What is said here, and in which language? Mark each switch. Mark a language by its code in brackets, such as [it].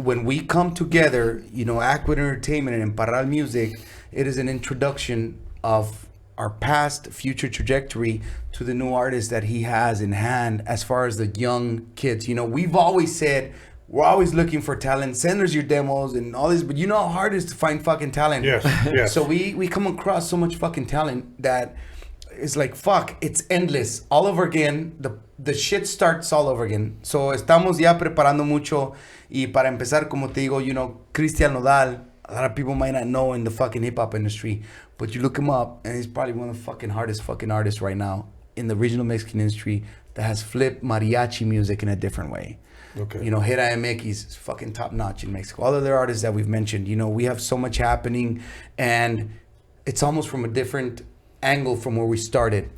[en] When we come together, you know, Akwid Entertainment and Parral Music, it is an introduction of our past, future trajectory to the new artists that he has in hand as far as the young kids. You know, we've always said, we're always looking for talent. Send us your demos and all this, but you know how hard it is to find fucking talent. Yes. So we come across so much fucking talent that it's like, fuck, it's endless. All over again, the shit starts all over again. [es] So estamos ya preparando mucho. Y para empezar, como te digo, [en] you know, Cristian Nodal, a lot of people might not know in the fucking hip hop industry, but you look him up and he's probably one of the fucking hardest fucking artists right now in the regional Mexican industry that has flipped mariachi music in a different way. Okay. You know, JEDI MX is fucking top notch in Mexico. All other artists that we've mentioned, you know, we have so much happening, and it's almost from a different angle from where we started.